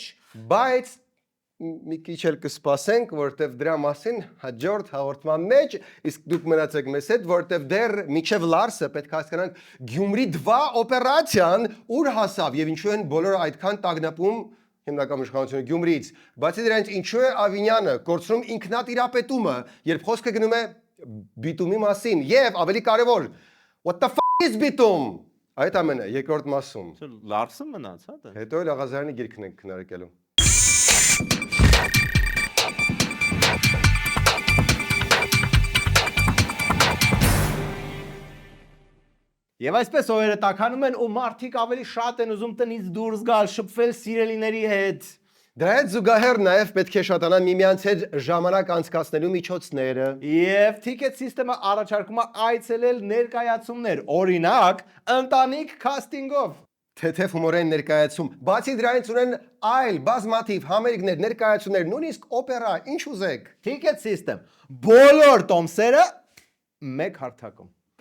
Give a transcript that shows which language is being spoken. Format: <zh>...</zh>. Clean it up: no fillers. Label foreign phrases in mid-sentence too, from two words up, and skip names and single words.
<hy>բայց մի քիչ էլ կսպասենք, որտեվ դրա մասին հաջորդ հաղորդման մեջ իսկ դուք մնացեք մեզ հետ, որտեվ դեռ միջև Լարսը պետք է հասկանանք Գյումրի 2 օպերացիան ուր հասավ եւ ինչու են բոլորը այդքան տագնապում հիմնական իշխանությունը Գյումրիից։ Բացի դրանից ինչու է Ավինյանը կորցնում ինքնատիրապետումը, երբ խոսքը գնում է բիտումի մասին եւ ավելի կարեւոր</hy> <en>what the fuck is</en> <hy>բիտում։ Այդ ամենը երկրորդ մասում։ Լարսը մնաց, հա դա։ Հետո էլ Աղազարյանի գիրքն ենք քննարկելու։ Եվ այսպես օրերը տաքանում են ու մարդիկ ավելի շատ են ուզում տնից դուրս գալ, շփվել սիրելիների հետ։ Դրա հետ զուգահեռ նաև պետք է շատանան միմյանց հետ ժամանակ անցկացնելու միջոցները։ Եվ</hy> <en>ticket system-</en> <hy>ը առաջարկում է այցելել ներկայացումներ, օրինակ, ընտանիք casting-ով։ Թեթև հումորային ներկայացում։ Բացի դրանից ունեն այլ բազմաթիվ համերգներ, ներկայացումներ, նույնիսկ օպերա, ինչ ուզեք։</hy> <en>Ticket system։</en> <hy>Բոլոր տոմսերը մեկ հարթակում։</hy>